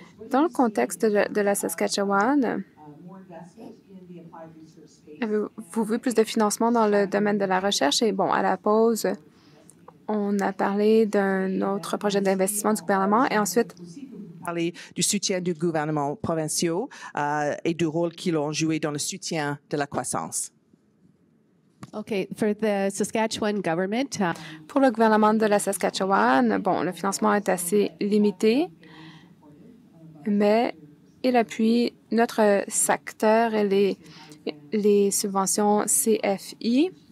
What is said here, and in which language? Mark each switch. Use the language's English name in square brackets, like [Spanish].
[French] Dans le contexte de la Saskatchewan, avez-vous vu plus de financement dans le domaine de la recherche? Et bon, à la pause, on a parlé d'un autre projet d'investissement du gouvernement et ensuite, parler du soutien du gouvernement provincial et du rôle qu'ils ont joué dans le soutien de la croissance. [English] Okay, for the Saskatchewan government. [French] Pour le gouvernement de la Saskatchewan, bon, le financement est assez limité, mais il appuie notre secteur et les subventions CFI.